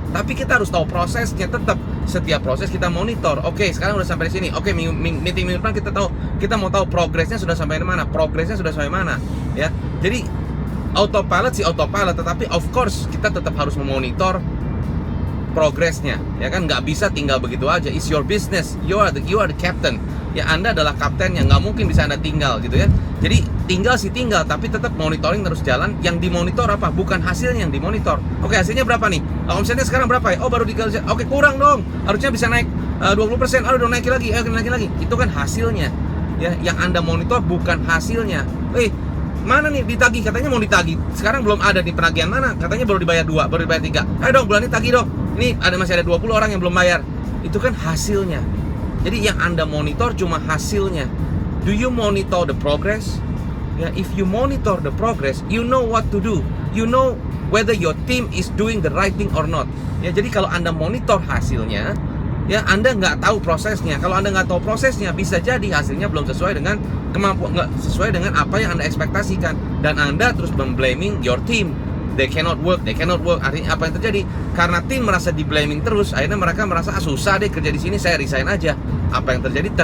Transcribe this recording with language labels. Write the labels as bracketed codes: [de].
[id] Tapi kita harus tahu prosesnya, tetap setiap proses kita monitor. Oke, sekarang udah sampai di sini. Oke, meeting minggu depan kita mau tahu progresnya sudah sampai mana, ya. Jadi autopilot sih autopilot, tetapi of course kita tetap harus memonitor progresnya, ya kan. Nggak bisa tinggal begitu aja. [en] It's your business, you are the captain. [id] Ya, Anda adalah kaptennya, nggak mungkin bisa Anda tinggal gitu ya. Jadi tinggal, tapi tetap monitoring terus jalan. Yang dimonitor apa? Bukan hasilnya yang dimonitor. Oke, hasilnya berapa nih? Omsetnya sekarang berapa ya? Oh, baru 3. Oke, kurang dong. Harusnya bisa naik 20%. Aduh, udah naik lagi. Naik lagi. Itu kan hasilnya. Ya, yang Anda monitor bukan hasilnya. Mana nih ditagih? Katanya mau ditagih. Sekarang belum ada di penagihan mana? Katanya baru dibayar 2, baru dibayar 3. Ayo dong, bulan ini tagih dong. Ini masih ada 20 orang yang belum bayar. Itu kan hasilnya. Jadi yang Anda monitor cuma hasilnya. [en] Do you monitor the progress? Ya, if you monitor the progress, you know what to do. You know whether your team is doing the right thing or not. [id] Ya, jadi kalau Anda monitor hasilnya, ya Anda nggak tahu prosesnya. Kalau Anda nggak tahu prosesnya, bisa jadi hasilnya belum sesuai dengan kemampuan, nggak sesuai dengan apa yang Anda ekspektasikan. Dan Anda terus memblaming [en] your team. They cannot work. [id] Artinya apa yang terjadi? Karena tim merasa di-blaming terus, akhirnya mereka merasa susah deh kerja di sini, saya resign aja. Apa yang terjadi?